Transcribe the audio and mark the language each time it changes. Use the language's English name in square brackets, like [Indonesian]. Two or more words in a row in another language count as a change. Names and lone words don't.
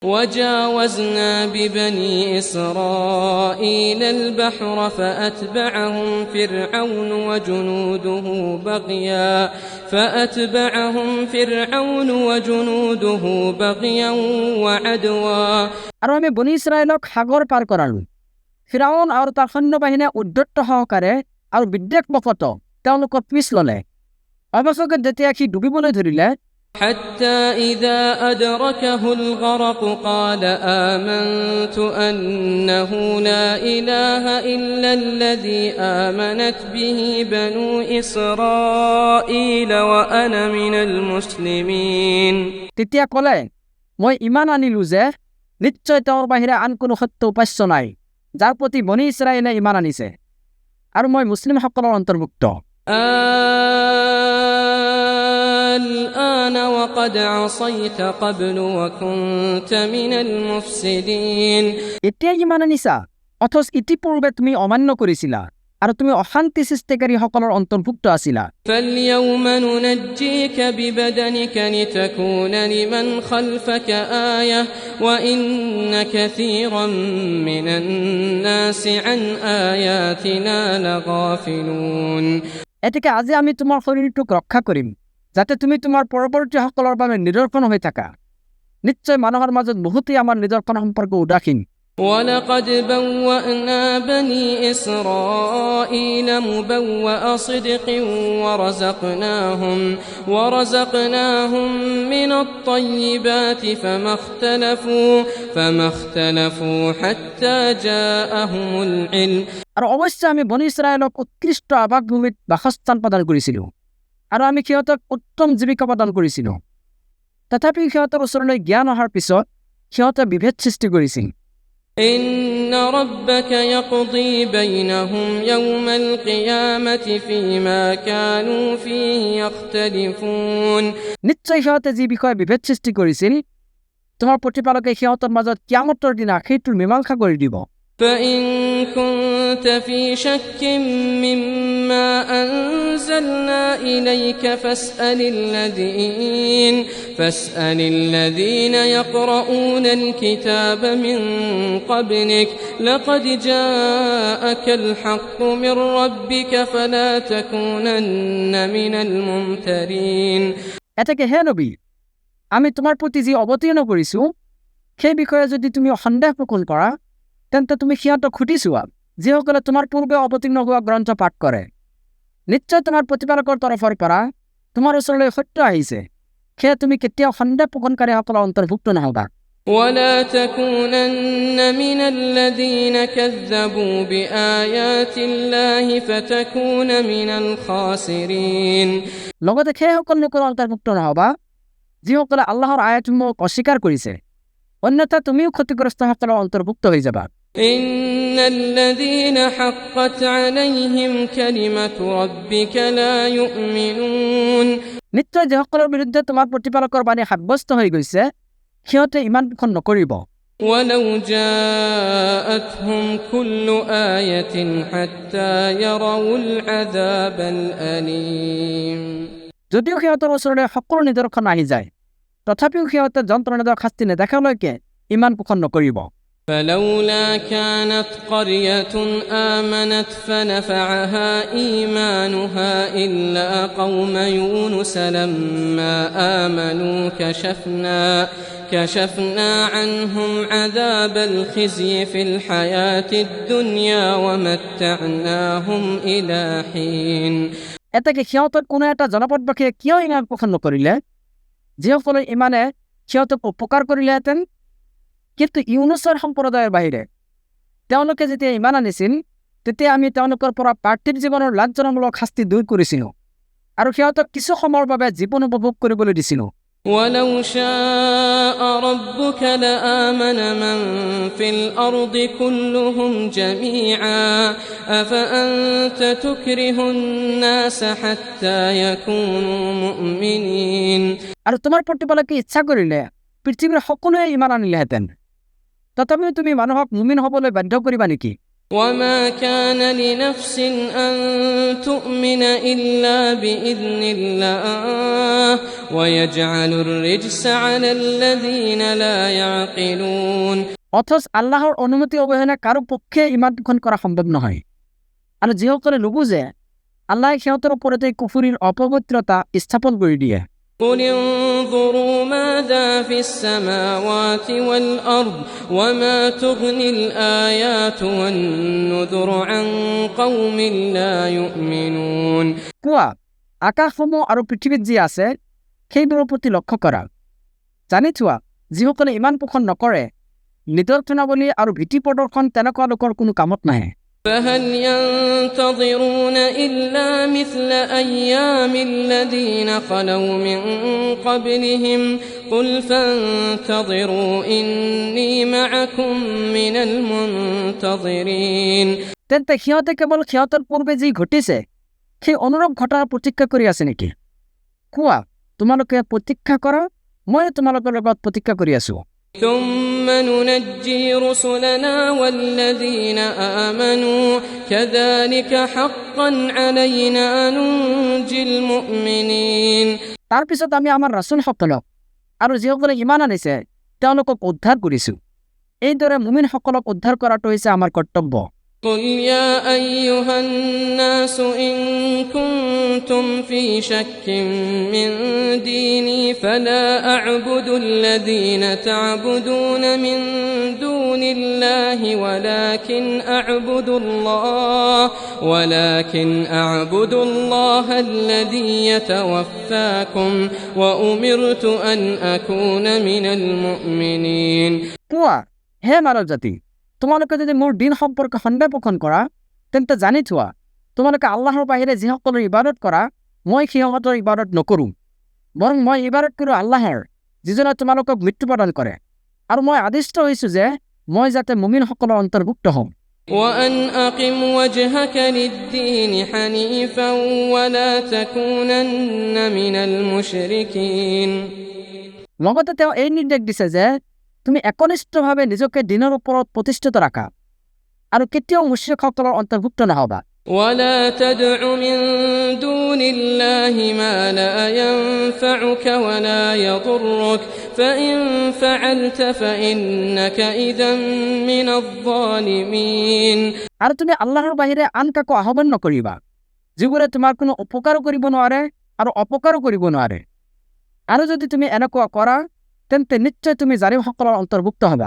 [Arabic] وجاوزنا ببني إسرائيل البحر فأتبعهم فرعون وجنوده بغيا وعدوا [Assamese] আৰু আমি বনি ইছৰাইলক সাগৰ পাৰ কৰালো ফিৰাউন আৰু তাৰ সৈন্যবাহিনীয়ে উদ্যত সহকাৰে আৰু বিদ্বেষবশত তেওঁলোকক পিছ ল'লে অৱশেষত যেতিয়া সি ডুবিবলৈ ধৰিলে [Arabic] حتى إذا أدركه الغرق قال آمنت أنه لا إله إلا الذي آمنت به بنو إسرائيل وأنا من المسلمين [Assamese] তেতিয়া ক'লে মই ইমান আনিলো যে নিশ্চয় তেওঁৰ বাহিৰে আন কোনো সত্য উপাস্য নাই যাৰ প্ৰতি বনি ইছৰাইলে ইমান আনিছে আৰু মই মুছলিমসকলৰ অন্তৰ্ভুক্ত [Arabic] الآن وقد عصيت قبل وكنت من المفسدين [Assamese] এতিয়া ইমান আনিছা অথচ ইতিপূৰ্বে তুমি অমান্য কৰিছিলা আৰু তুমি অশান্তি সৃষ্টিকাৰীসকলৰ অন্তৰ্ভুক্ত আছিলা [Arabic] فاليوم ننجيك ببدنك لتكون لمن خلفك آية وإن كثيرا من الناس عن آياتنا لغافلون [Assamese] এতেকে আজি আমি তোমাৰ শৰীৰটোক ৰক্ষা কৰিম যাতে তুমি তোমাৰ পৰৱৰ্তীসকলৰ বাবে নিদৰ্শন হৈ থাকা নিশ্চয় মানুহৰ মাজত বহুতেই আমাৰ নিদৰ্শন সম্পৰ্কে উদাসীন [Arabic] ولقد بوأنا بني إسرائيل مبوأ صدق ورزقناهم من الطيبات فما اختلفوا حتى جاءهم العلم [Assamese] আৰু অৱশ্যে আমি বনি ইছৰাইলক উৎকৃষ্ট আবাসভূমিত বাসস্থান প্ৰদান কৰিছিলোঁ আৰু আমি সিহঁতক উত্তম জীৱিকা প্ৰদান কৰিছিলোঁ তথাপি সিহঁতৰ ওচৰলৈ জ্ঞান অহাৰ পিছত সিহঁতে বিভেদ সৃষ্টি কৰিছিল [Arabic] إن ربك يقضي بينهم يوم القيامة فيما كانوا فيه يختلفون [Assamese] নিশ্চয় সিহঁতে যি বিষয়ে বিভেদ সৃষ্টি কৰিছিল তোমাৰ প্ৰতিপালকে সিহঁতৰ মাজত কিয়ামতৰ দিনা সেইটোৰ মীমাংসা কৰি দিব [Arabic] فإن كنت في شك مما أنزلنا إليك فاسأل الذين يقرؤون الكتاب من قبلك لقد جاءك الحق من ربك فلا تكونن من الممترين [Assamese] এতেকে হে নবী আমি তোমাৰ প্ৰতি যি অৱতীৰ্ণ কৰিছোঁ সেই বিষয়ে যদি তুমি সন্দেহ প্ৰকট কৰা তেন্তে তুমি সিহঁতক সুধি চোৱা যিসকলে তোমাৰ পূৰ্বে অৱতীৰ্ণ হোৱা গ্ৰন্থ পাঠ কৰে নিশ্চয় তোমাৰ প্ৰতিপালকৰ তৰফৰ পৰা তোমাৰ ওচৰলৈ সত্য আহিছে সেয়ে তুমি কেতিয়াও সন্দেহ প্ৰকটকাৰীসকলৰ অন্তৰ্ভুক্ত নহবা [Arabic] ولا تكونن من الذين كذبوا بآيات الله فتكون من الخاسرين [Assamese] লগতে সেইসকল লোকৰ অন্তৰ্ভুক্ত নহবা যিসকলে আল্লাহৰ আয়াতসমূহক অস্বীকাৰ কৰিছে অন্যথা তুমিও ক্ষতিগ্ৰস্তসকলৰ অন্তৰ্ভুক্ত হৈ যাবা [Arabic] إن الذين حقت عليهم كلمة ربك لا يؤمنون [Assamese] নিশ্চয় যিসকলৰ বিৰুদ্ধে তোমাৰ প্ৰতিপালকৰ বাণী সাব্যস্ত হৈ গৈছে সিহঁতে ইমান পোষণ নকৰিব [Arabic] ولو جاءتهم كل آية حتى يروا العذاب الأليم [Assamese] যদিও সিহঁতৰ ওচৰলৈ সকলো নিদৰ্শন আহি যায় তথাপিও সিহঁতে যন্ত্ৰণাদায়ক শাস্তি নেদেখালৈকে ইমান পোষণ নকৰিব [Arabic] فلولا كانت قرية آمنت فنفعها إيمانها إلا قوم يونس لما آمنوا كشفنا عنهم عذاب الخزي في الحياة الدنيا ومتعناهم إلى حين [Assamese] এতেকে সিহঁতৰ কোনো এটা জনপদবাসীয়ে কিয় ইমান পোষণ নকৰিলে যিসকলে ইমানে সিহঁতক উপকাৰ কৰিলেহেঁতেন কিন্তু ইউনুছৰ সম্প্ৰদায়ৰ বাহিৰে তেওঁলোকে যেতিয়া ইমান আনিছিল তেতিয়া আমি তেওঁলোকৰ পৰা পাৰ্থিৱ জীৱনৰ লাজ্জনমূলক শাস্তি দূৰ কৰিছিলোঁ আৰু সিহঁতক কিছু সময়ৰ বাবে জীৱন উপভোগ কৰিবলৈ দিছিলোঁ [Arabic] ولو شاء ربك لآمن من في الأرض كلهم جميعا أفأنت تكره الناس حتى يكونوا مؤمنين [Assamese] আৰু তোমাৰ প্ৰতিপালকে ইচ্ছা কৰিলে পৃথিৱীৰ সকলোৱে ইমান আনিলেহেঁতেন তথাপিও তুমি মানুহক মুমিন হ'বলৈ বাধ্য কৰিবা নেকি [Arabic] وما كان لنفس أن تؤمن إلا بإذن الله ويجعل الرجس على الذين لا يعقلون [Assamese] অথচ আল্লাহর অনুমতি অবিহনে কারো পক্ষে ঈমান গ্রহণ করা সম্ভৱ নহয় আৰু যিসকলে নুবুজে আল্লাহ সিহঁতৰ ওপৰতে কুফুৰীৰ অপবিত্ৰতা স্থাপন কৰি দিয়ে [Arabic] قل انظروا ماذا في السماوات والأرض وما تغني الآيات والنذر عن قوم لا يؤمنون [Assamese] কোৱা আকাশসমূহ আৰু পৃথিৱীত যি আছে সেইবোৰৰ প্ৰতি লক্ষ্য কৰা জানি থোৱা যিসকলে ইমান পোষণ নকৰে নিদৰ্শনাৱলী আৰু ভীতি প্ৰদৰ্শন তেনেকুৱা লোকৰ কোনো কামত নাহে [Arabic] فهل ينتظرون إلا مثل أيام الذين خلوا من قبلهم قل فانتظروا إني معكم من المنتظرين [Assamese] তেন্তে সিহঁতে কেৱল সিহঁতৰ পূৰ্বে যি ঘটিছে সেই অনুৰূপ ঘটনাৰ প্ৰতীক্ষা কৰি আছে নেকি কোৱা তোমালোকে প্ৰতীক্ষা কৰা মই তোমালোকৰ লগত প্ৰতীক্ষা কৰি আছো [Arabic] ثم ننجي رسلنا والذين آمنوا كذلك حقا علينا ننجي المؤمنين [Assamese] তাৰ পিছত আমি আমাৰ ৰাসূলসকলক আৰু যিসকলে ঈমান আনিছে তেওঁলোকক উদ্ধাৰ কৰিছো এইদৰে মুমিনসকলক উদ্ধাৰ কৰাটো হৈছে আমাৰ কৰ্তব্য [Arabic] قل يا أيها الناس إن كنتم في شك من ديني فلا أعبد الذين تعبدون من دون الله ولكن أعبد الله الذي يتوفاكم وأمرت أن أكون من المؤمنين [Assamese] কোৱা হে মানৱ জাতি তোমালোকে যদি মোৰ দিন সম্পৰ্কে সন্দেহ পোষণ কৰা তেন্তে জানি থোৱা তোমালোকে আল্লাহৰ বাহিৰে যিসকলৰ ইবাদত কৰা মই সিহঁতৰ ইবাদত নকৰোঁ বৰং মই ইবাদত কৰোঁ আল্লাহৰ যিজনে তোমালোকক মৃত্যু প্ৰদান কৰে আৰু মই আদিষ্ট হৈছোঁ যে মই যাতে মুমিনসকলৰ অন্তৰ্ভুক্ত হওঁ [Arabic] وأن أقم وجهك للدين حنيفا ولا تكونن من المشركين [Assamese] লগতে তেওঁ এই নিৰ্দেশ দিছে যে তুমি একনিষ্ঠভাৱে নিজকে দিনৰ ওপৰত প্ৰতিষ্ঠিত ৰাখা আৰু কেতিয়াও মুশ্ৰিকসকলৰ অন্তৰ্ভুক্ত নহবা [Arabic] ولا تدع من دون الله ما لا ينفعك ولا يضرك فإن فعلت فإنك إذا من الظالمين [Assamese] আৰু তুমি আল্লাহৰ বাহিৰে আন কাকো আহ্বান নকৰিবা যিবোৰে তোমাৰ কোনো উপকাৰো কৰিব নোৱাৰে আৰু অপকাৰো কৰিব নোৱাৰে আৰু যদি তুমি এনেকুৱা কৰা তেন্তে নিশ্চয় তুমি জালিমসকলৰ অন্তৰ্ভুক্ত হবা